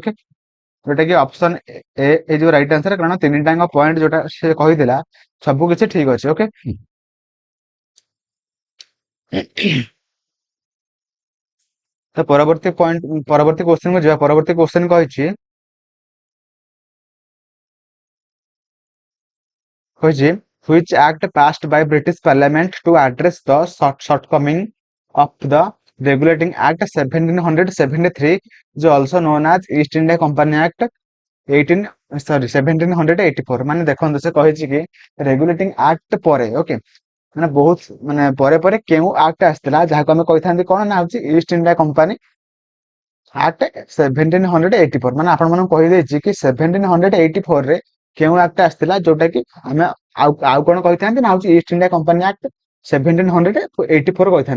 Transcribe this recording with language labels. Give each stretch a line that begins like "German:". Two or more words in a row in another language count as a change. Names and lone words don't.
Odia: ଓକେ, ଯୋଉଟା କି ଅପସନ ଏ ହେଇଯିବ
English: right answer,
Odia: କାରଣ ତିନିଟାଙ୍କ ପଏଣ୍ଟ ଯୋଉଟା ସେ କହିଥିଲା ସବୁ କିଛି ଠିକ ଅଛି। ଓକେ, ତ ପରବର୍ତ୍ତୀ କ୍ୱେଶ୍ଚନ କୁ ଯିବା। ପରବର୍ତ୍ତୀ କ୍ୱେଶ୍ଚନ କହିଛି
English: which act passed by British Parliament to address the shortcoming of the regulating act 1773 is also known as East India Company Act 1784।
Odia: ମାନେ ଦେଖନ୍ତୁ ସେ କହିଛି କି
English: regulating act
Odia: ପରେ ଓକେ ମାନେ ବହୁତ ମାନେ ପରେ ପରେ କେଉଁ ଆକ୍ଟ ଆସିଥିଲା ଯାହାକୁ ଆମେ କହିଥାନ୍ତି କଣ ନା ହଉଛି ଇଷ୍ଟ ଇଣ୍ଡିଆ କମ୍ପାନୀ ଆକ୍ଟ 1784। ମାନେ ଆପଣ ମାନଙ୍କୁ କହିଦେଇଛି କି 1784 ରେ କେଉଁ ଆକ୍ଟ ଆସିଥିଲା ଯୋଉଟା କି ଆମେ ଆଉ କଣ କହିଥାନ୍ତି ନା ହଉଛି ଇଷ୍ଟ ଇଣ୍ଡିଆ କମ୍ପାନୀ ଆକ୍ଟ 1784 କହିଥାନ୍ତି।